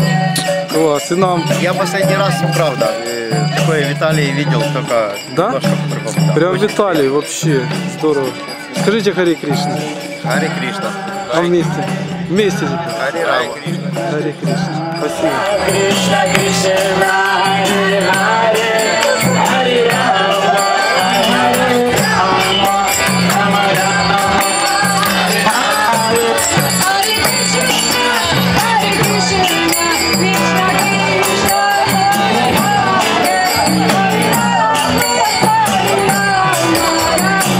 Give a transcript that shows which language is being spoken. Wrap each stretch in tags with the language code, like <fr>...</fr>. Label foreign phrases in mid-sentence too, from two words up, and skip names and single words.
<ru>Класс, и нам. Я последний раз, правда, такое в Италии видел, только Да? немножко по-другому. Да. Прям в Италии, вообще здорово. Скажите Хари Кришна. Хари Кришна. А вместе? Вместе. Хари Рама. Хари Кришна. Спасибо. Кришна, Кришна, Хари Хари, Хари Рама, Хари Рама, Рама Рама, Хари Кришна, Хари Кришна, Кришна Кришна, Хари Хари, Хари Рама, Хари Рама,</ru>